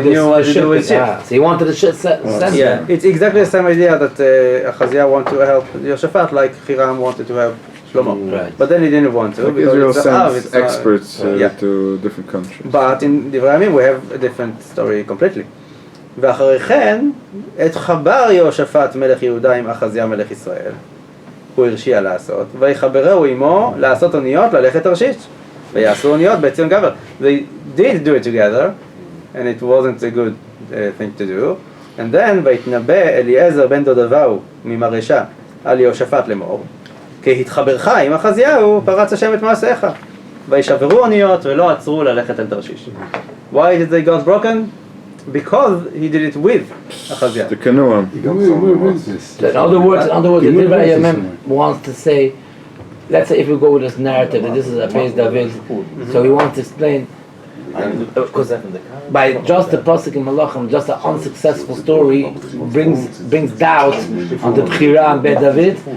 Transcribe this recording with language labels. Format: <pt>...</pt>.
<en>They knew what to do with ships. So he wanted to send Yeah, it's exactly the same idea that Achazia wanted to help Yehoshaphat, like Hiram wanted to help Shlomo. Right. But then he didn't want to. Like because Israel it's sends experts to different countries. But in Divrei Hayamim we have a different story completely.</en> <he>ואחרי כן, את חבר יהושפט מלך יהודה עם אחזיה מלך ישראל, הוא הרשיע לעשות, ויחברהו עמו לעשות אוניות ללכת תרשיש, ויעשו אוניות בעציון גבר.</he> <en>They did do it together, and it wasn't a good thing to do. And then,</en> <he>ויתנבא אליעזר בן דודבהו ממרשה על יהושפט לאמור, כי התחברך עם אחזיהו פרץ השם את מעשיך, וישברו אוניות ולא עצרו ללכת אל תרשיש.</he> <en>Why did they got broken? Because he did it with Achazia. The canoe. In other words, the Divrei Hayamim wants to say, let's say if we go with this narrative that this is a Beis David, so he wants to explain, because by just the pasuk in Malachim, just an unsuccessful story brings doubt on the Bechira and Beis David.</en>